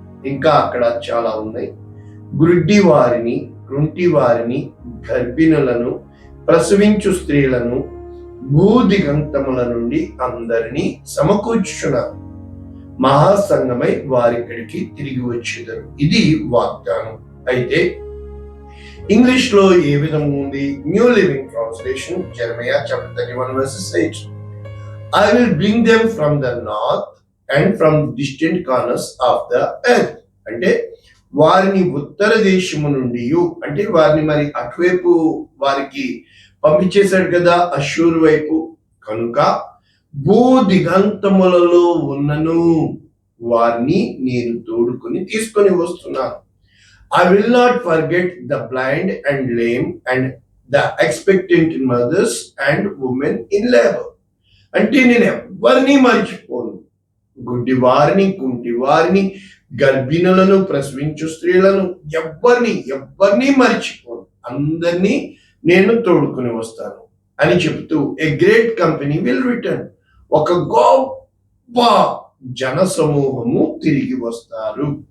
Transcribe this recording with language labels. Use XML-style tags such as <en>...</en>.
<te>ఇంకా అక్కడ చాలా ఉన్నాయి. గుడ్డి వారిని, కృంటి వారిని, గర్భిణులను, ప్రసవించు స్త్రీలను, భూదిగంతముల నుండి అందరినీ సమకూర్చుచున్నాను, మహాసంగమై వారిక్కడికి తిరిగి వచ్చేదరు. ఇది వాగ్దానం. అయితే ఇంగ్లీష్ లో ఏ విధంగా ఉంది?</te> <en>New living translation, Jeremiah chapter 31 verses 8. I will bring them from the north and from distant corners of the earth.</en> <te>అంటే వారిని ఉత్తర దేశము నుండి, అంటే వారిని మరి అటువైపు వారికి పంపించేశాడు కదా, అష్షూరు వైపు. కనుక భూ దిగంతములలో ఉన్నను వారిని నేను తోడుకొని తీసుకొని వస్తున్నాను.</te> <en>I will not forget the blind and lame and the expectant mothers and women in labor.</en> <te>అంటే నేను ఎవరిని మర్చిపోను. గుడ్డి వారిని, కుంటి వారిని, గర్భిణులను, ప్రసవించు స్త్రీలను, ఎవరిని మర్చిపోను. అందరినీ నేను తోడుకుని వస్తాను అని చెబుతూ,</te> <en>A great company will return.</en> <te>ఒక గొప్ప జన సమూహము తిరిగి వస్తారు.</te>